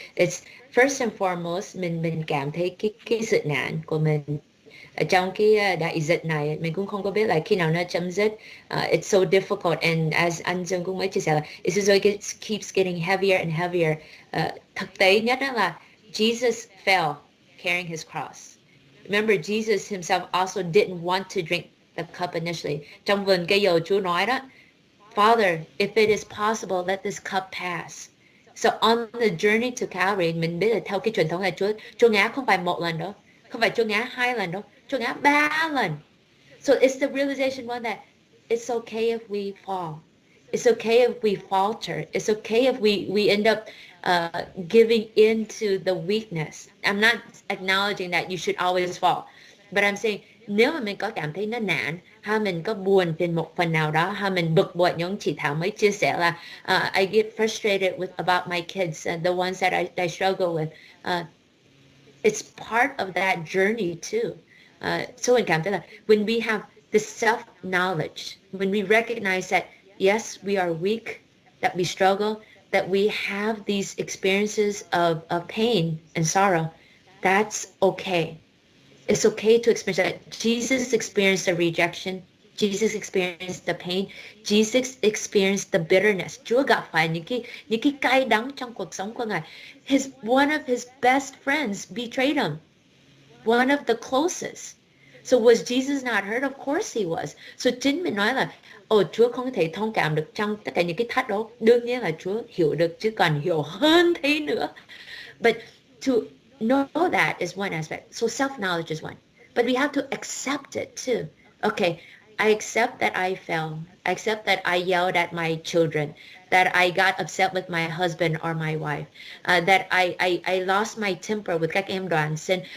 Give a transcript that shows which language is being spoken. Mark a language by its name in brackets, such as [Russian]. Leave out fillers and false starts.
[English] It's first and foremost [Vietnamese] mình cảm thấy cái sự nạn của mình ở trong cái đại dịch này, mình cũng không có biết là khi nào nó chấm dứt. [English] It's so difficult, and as [Vietnamese] anh Dương cũng mới chia sẻ là [English] it just like it keeps getting heavier and heavier. [Vietnamese] Thực tế nhất là [English] Jesus fell carrying his cross. Remember, Jesus himself also didn't want to drink the cup initially. [Vietnamese] Trong vườn cây dầu Chúa nói đó, [English] Father, if it is possible, let this cup pass. So on the journey to Calvary, [Vietnamese] mình biết là theo cái truyền thống là Chúa ngã không phải một lần đâu, không phải Chúa ngã 2 lần đâu, Chúa ngã 3 lần. [English] So it's the realization one that it's okay if we fall. It's okay if we falter. It's okay if we end up giving into the weakness. I'm not acknowledging that you should always fall, but I'm saying [Vietnamese] nếu mà mình có cảm thấy nó nản, hay mình có buồn trên một phần nào đó, hay mình bực bội, giống chị Thảo mới chia sẻ là [English] I get frustrated about my kids, the ones that I struggle with. It's part of that journey too. So [Vietnamese] mình cảm thấy là [English] when we have this self-knowledge, when we recognize that yes, we are weak, that we struggle, that we have these experiences of pain and sorrow, that's okay. It's okay to experience that. Jesus experienced the rejection. Jesus experienced the pain. Jesus experienced the bitterness. [Vietnamese] Chúa gặp phải những cái cay đắng trong cuộc sống của Ngài. [English] One of his best friends betrayed him. One of the closest. So was Jesus not hurt? Of course he was. [Vietnamese] So chính mình nói là Chúa không thể thông cảm được trong tất cả những cái thách đó. Đương nhiên là Chúa hiểu được, chứ còn hiểu hơn thế nữa. [English] But to know that is one aspect. So self-knowledge is one. But we have to accept it too. Okay, I accept that I fell. I accept that I yelled at my children, that I got upset with my husband or my wife, that I lost my temper with [Vietnamese] các em đoàn sin.